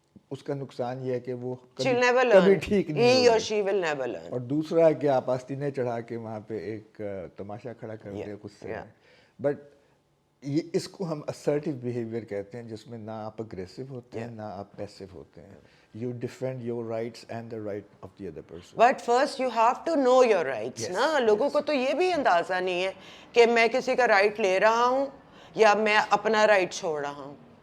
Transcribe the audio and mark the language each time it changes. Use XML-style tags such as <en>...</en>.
<ur>اس کا نقصان یہ ہے کہ وہ کبھی ٹھیک نہیں ہوگی. اور دوسرا ہے کہ آپ آستینے چڑھا کے وہاں پہ ایک تماشا کھڑا کر دیں غصے میں. بٹ یہ اس کو ہم assertive behavior کہتے ہیں, جس میں نہ آپ اگریسو ہوتے ہیں نہ آپ پیسو ہوتے ہیں.</ur> <en>You defend your rights and the right of the other person. But first you have to know your rights.</en> <ur>نا لوگوں کو تو یہ بھی اندازہ نہیں ہے کہ میں کسی کا رائٹ لے رہا ہوں یا میں اپنا رائٹ چھوڑ رہا ہوں.</ur>